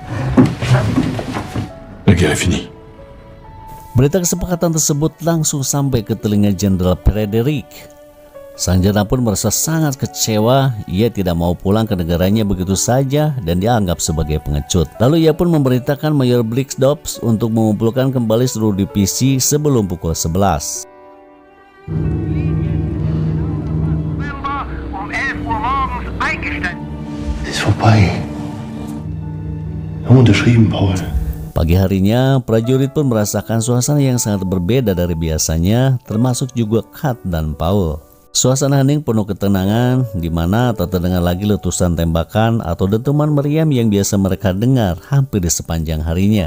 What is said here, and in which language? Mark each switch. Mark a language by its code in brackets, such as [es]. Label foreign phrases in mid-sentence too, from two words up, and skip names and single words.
[id] Berita kesepakatan tersebut langsung sampai ke telinga Jenderal Frederick. Sang jenderal pun merasa sangat kecewa. Ia tidak mau pulang ke negaranya begitu saja dan dianggap sebagai pengecut. Lalu ia pun memerintahkan Mayor Blixdorf untuk mengumpulkan kembali seluruh divisi sebelum pukul 11. [de] Es ist vorbei. Wir haben unterschrieben, Paul. [id] Pagi harinya, prajurit pun merasakan suasana yang sangat berbeda dari biasanya, termasuk juga Kat dan Paul. Suasana hening penuh ketenangan, di mana tak terdengar lagi letusan tembakan atau dentuman meriam yang biasa mereka dengar hampir di sepanjang harinya.